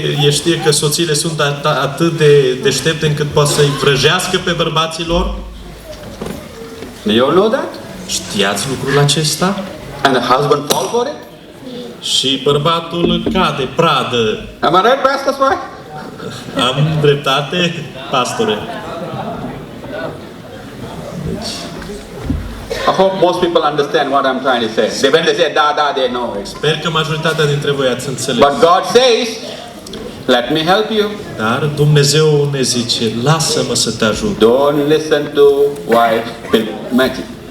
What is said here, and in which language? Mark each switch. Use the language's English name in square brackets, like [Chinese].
[Romanian] Știe că soțiile sunt atât de deștepte încât pot să-i vrăjească pe bărbații lor. [English] Do you all know that? [Romanian] Știați lucrul acesta? [English] And the husband fall for it? [Romanian] Și bărbatul cade, pradă. [English] Am I right, pastor's wife? [Romanian] Am dreptate, pastore? [English] I hope most people understand what I'm trying to say. When they say da, they know it. [Romanian] Sper că majoritatea dintre voi ați înțeles. [English] But God says, let me help you. [Romanian] Dar Dumnezeu ne zice, lasă-mă să te ajut. [English] Don't listen to wife magic.